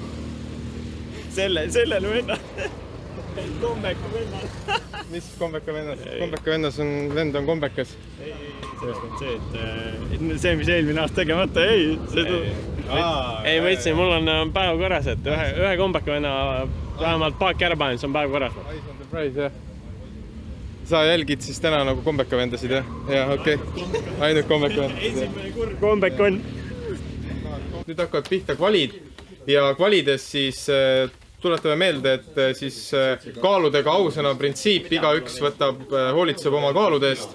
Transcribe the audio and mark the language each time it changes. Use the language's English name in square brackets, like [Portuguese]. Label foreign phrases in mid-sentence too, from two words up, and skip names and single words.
[Estonian] Sellele venna. Kombeka venna. Mis kombeka vennas? Kombeka vennas on, vend on kombekas. See, et see, mis eelmine aasta tegemata, ei. Ei, ma ütlesin, mul on päev korras, et ühe kombeka venna vähemalt paak ära panen, see on päev korras. [English] Ice on the prize, [Estonian] jah. Sa jälgid siis täna nagu kombeka vendasid, jah? Jah, okei. Ainult kombeka vendasid. Esimene kurv kombek on. Nüüd hakkavad pihta kvalid ja kvalides siis tuletame meelde, et siis kaaludega ausõna printsiip, igaüks võtab, hoolitseb oma kaalude eest.